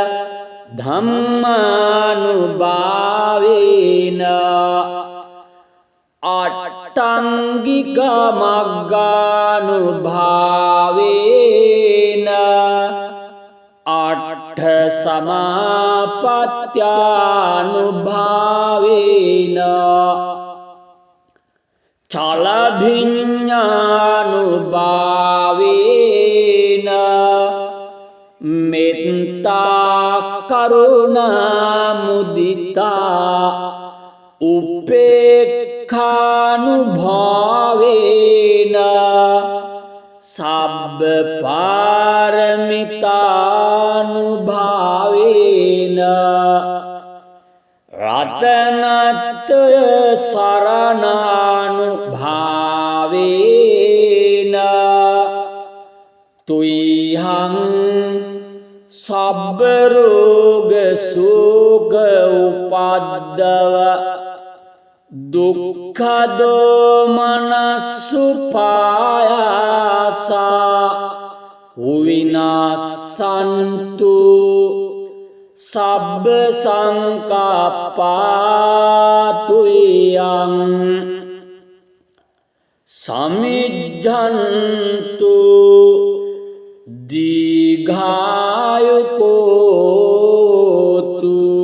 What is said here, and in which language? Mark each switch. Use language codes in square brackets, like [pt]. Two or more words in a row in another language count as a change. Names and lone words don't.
[pi] ධම්මානුභාවේන අට්ඨංගික මග්ගානුභාවේන අට්ඨ සමාපත්ත්‍යානුභාවේන චලභිඤ්ඤානුභාවේන මෙත්තා කරුණා මුදිතා උපේක්ඛානුභාවේන සබ්බ පාරමිතානුභාවේන රතනත්‍රය සරණානුභාවේන තුයිහං සබ්බ රෝග සෝක උපද්දව දුක්ඛ දෝමනස්සුපායාසා විනාසන්තු සබ්බ සංකප්පාතුයං සමිජ්ජන්තු දීඝායුකෝතු